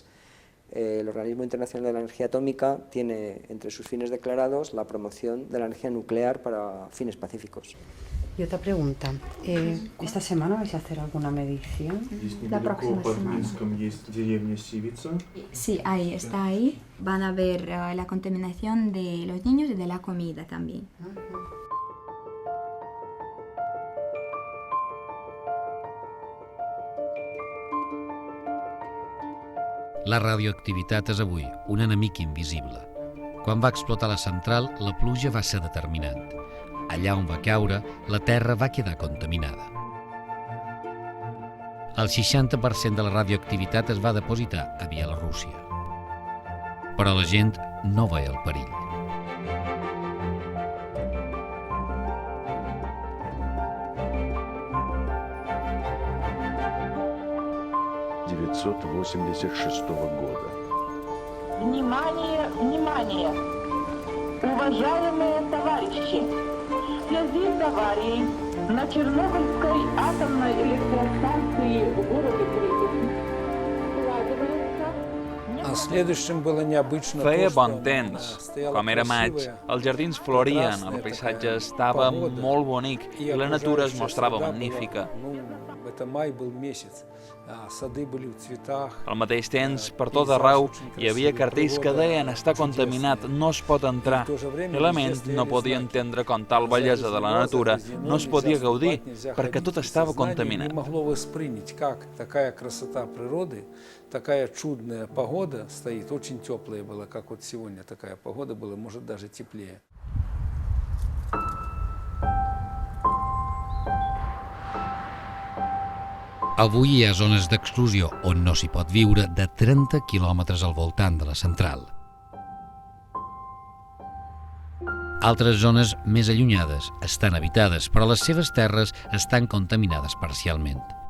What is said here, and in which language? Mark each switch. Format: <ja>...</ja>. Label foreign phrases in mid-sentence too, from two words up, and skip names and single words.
<es>El Organismo Internacional de la Energía Atómica tiene entre sus fines declarados la promoción de la energía nuclear para fines pacíficos. Y otra pregunta, ¿esta semana vais a hacer alguna medición? La próxima semana. Sí, ahí está ahí. Van a ver la contaminación de los niños y de la comida también.</es> <ca>La radioactivitat és avui un enemic invisible. Quan va explotar la central, la pluja va ser determinant. Allà on va caure, la terra va quedar contaminada. El 60% de la radioactivitat es va depositar a Bielorússia. Però la gent no veia el perill.</ca> <ru>Внимание, внимание! Уважаемые товарищи! В связи с аварией на Чернобыльской атомной электростанции в городе Припять</ru> <ca>Feia bon temps. Com era maig, els jardins florien, el paisatge estava molt bonic i la natura es mostrava magnífica. Al mateix temps, per tot arreu, hi havia cartells que deien «Està contaminat, no es pot entrar». Element no podia entendre com tal bellesa de la natura no es podia gaudir, perquè tot estava contaminat.</ca> <ru>Такая чудная погода стоит, очень теплая была, как вот сегодня такая погода была, может даже теплее.</ru> <ca>Avui hi ha zones d'exclusió on no s'hi pot viure de 30 quilòmetres al voltant de la central. Altres zones més allunyades estan habitades, però les seves terres estan contaminades parcialment.</ca>